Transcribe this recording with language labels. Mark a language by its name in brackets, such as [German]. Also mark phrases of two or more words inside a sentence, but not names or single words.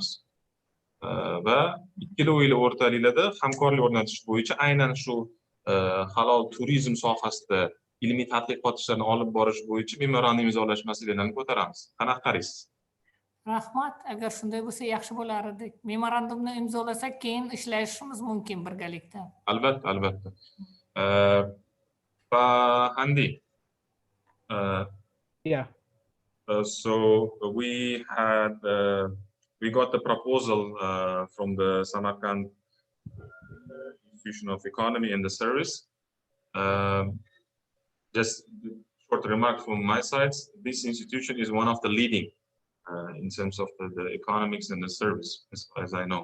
[Uzbek] Va ikkilovilar o'rtaliklarda hamkorlik o'rnatish bo'yicha aynan shu halol turizm sohasida ilmiy tadqiqot ishlarini olib borish bo'yicha memorandum imzolash masalalarini ko'taramiz. Qanaqa qaraysiz? Rahmat, agar shunday bo'lsa yaxshi bo'lar edi. Memorandumni imzolasak, keyin ishlashimiz mumkin birgalikda. Albatta, albatta. Handi. [English] Yeah. So we got the proposal from the Samarkand Institution of Economy and the Service. Just short remark from my side, this institution is one of the leading in terms of the economics and the service, as far as I know.